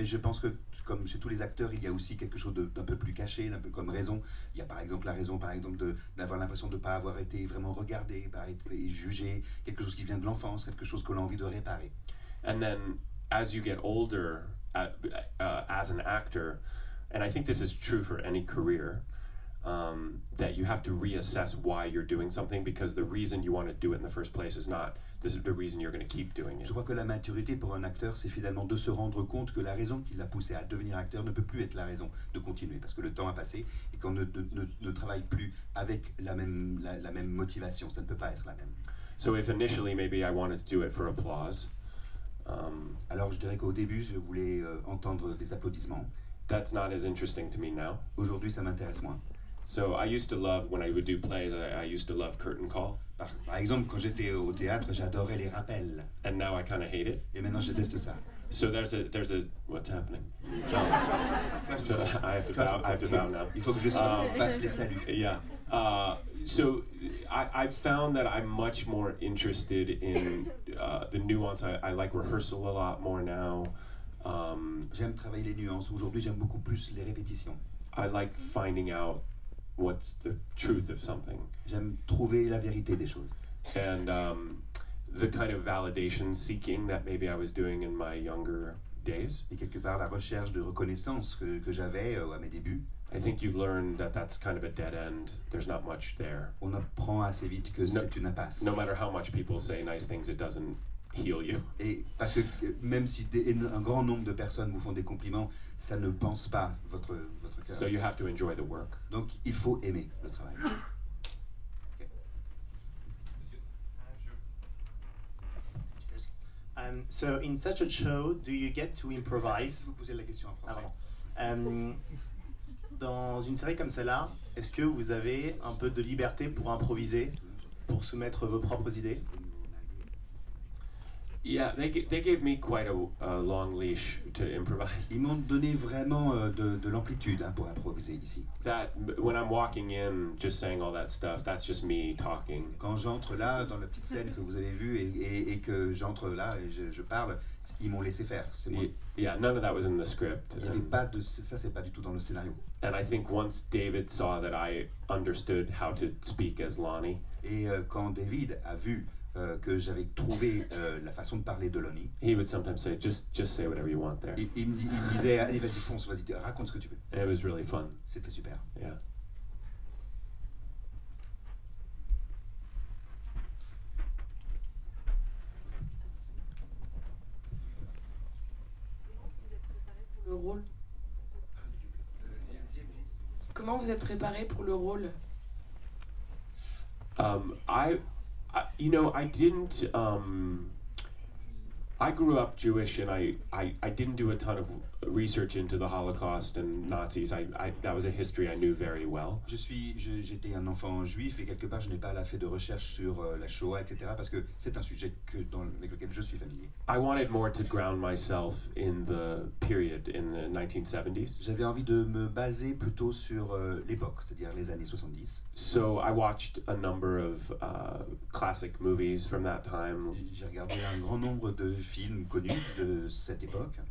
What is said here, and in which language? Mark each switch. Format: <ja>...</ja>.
<fr>Mais je pense que, comme chez tous les acteurs, il y a aussi quelque chose d'un peu plus caché, d'un peu comme raison. Il y a par exemple la raison, par exemple, d'avoir l'impression de ne pas avoir été vraiment regardé, pas être jugé, quelque chose qui vient de l'enfance, quelque chose que l'on a envie de réparer.</fr> <en>And then, as you get older, as an actor, and I think this is true for any career, that you have to reassess why you're doing something, because the reason you want to do it in the first place is not the reason you're going to keep doing it.</en> <fr>Je crois que la maturité pour un acteur, c'est finalement de se rendre compte que la raison qui l'a poussé à devenir acteur ne peut plus être la raison de continuer, parce que le temps a passé et qu'on ne travaille plus avec la même motivation, ça ne peut pas être la même.</fr> <en>So if initially maybe I wanted to do it for applause,</en> <fr>alors je dirais qu'au début, je voulais entendre des applaudissements.</fr> <en>That's not as interesting to me now.</en> <fr>Aujourd'hui, ça m'intéresse moins.</fr> <en>So I used to love, when I would do plays, I used to love curtain call.</en> <fr>Par exemple, quand j'étais au théâtre, j'adorais les rappels.</fr> <en>And now I kind of hate it.</en> <fr>Et maintenant, je déteste ça.</fr> <en>So there's a what's happening? So I have to bow now.</en> <fr>Il faut que je fasse les saluts.</fr> <en>Yeah. So I've found that I'm much more interested in the nuance. I like rehearsal a lot more now.</en> <fr>J'aime travailler les nuances. Aujourd'hui, j'aime beaucoup plus les répétitions.</fr> <en>I like finding out what's the truth of something.</en> <fr>J'aime trouver la vérité des choses.</fr> <en>And the kind of validation seeking that maybe I was doing in my younger days.</en> <fr>Et quelque part, la recherche de reconnaissance que j'avais à mes débuts.</fr> <en>I think you learn that that's kind of a dead end. There's not much there.</en> <fr>On apprend assez vite que c'est une impasse.</fr> <en>No matter how much people say nice things, it doesn't heal you.</en> <fr>Et parce que même si un grand nombre de personnes vous font des compliments, ça ne pense pas votre cœur.</fr> <en>So you have to enjoy the work.</en> <fr>Donc il faut aimer le travail.</fr> <en>So in such a show, do you get to improvise?</en> <fr>Vous posez la question en français. Dans une série comme celle-là, est-ce que vous avez un peu de liberté pour improviser, pour soumettre vos propres idées?</fr> <en>Yeah, they gave me quite a long leash to improvise.</en> <fr>Ils m'ont donné vraiment de l'amplitude pour improviser ici.</fr> <en>That when I'm walking in, just saying all that stuff, that's just me talking.</en> <fr>Quand j'entre là dans la petite scène que vous avez vue et que j'entre là et je parle, ils m'ont laissé faire. C'est moi.</fr> <en>Yeah, none of that was in the script.</en> <fr>Il y avait pas de ça, c'est pas du tout dans le scénario.</fr> <en>And I think once David saw that I understood how to speak as Lonnie.</en> <fr>Et quand David a vu que j'avais trouvé la façon de parler de Lonnie.</fr> <en>He would sometimes say, just say whatever you want there.</en> <fr>Il me disait, allez, vas-y, fonce, vas-y, raconte ce que tu veux.</fr> <en>And it was really fun.</en> <fr>C'était super.</fr> <en>Yeah.</en> <fr>Le rôle. Comment vous êtes préparé pour le rôle?</fr> <en>I didn't. I grew up Jewish, and I didn't do a ton of research into the Holocaust and Nazis. That was a history I knew very well.</en> <fr>J'étais un enfant juif et quelque part je n'ai pas fait de recherche sur la Shoah, etc. parce que c'est un sujet avec lequel je suis familier.</fr> <en>I wanted more to ground myself in the period in the 1970s.</en> <fr>J'avais envie de me baser plutôt sur l'époque, c'est-à-dire les années 70.</fr> <en>So I watched a number of classic movies from that time.</en> <fr>J'ai regardé un grand nombre de films connus de cette époque.</fr>